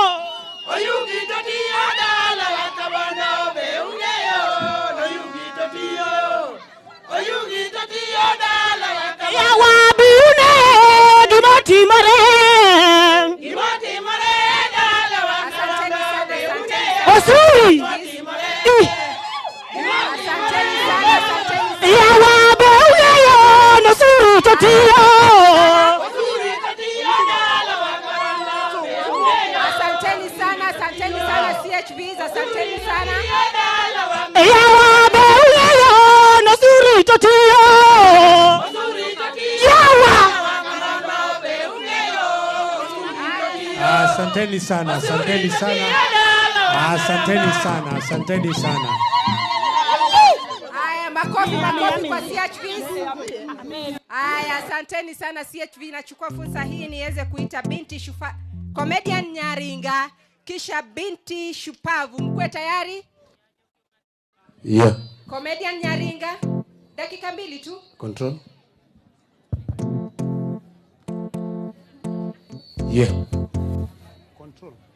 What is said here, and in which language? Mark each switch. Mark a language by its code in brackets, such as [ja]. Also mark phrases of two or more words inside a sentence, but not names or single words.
[luo] Yawa be ung'eyo gimotimore. Osuri. Yawa be ung'eyo nosuri totiyo. [sw] Asanteni sana CHVs, asanteni sana. [luo] Yawa be ung'eyo nosuri totiyo. Yawa. [sw] Asanteni sana. Asanteni sana. Haya, makofi kwa CHVs. Haya, asanteni sana CHV. Nachukua fursa hii niweze kuita binti comedian Nyaringa kisha binti shupavu. Mkwe tayari? Yeah. Comedian Nyaringa, dakika 2 tu. [en] Control. Yeah. Control.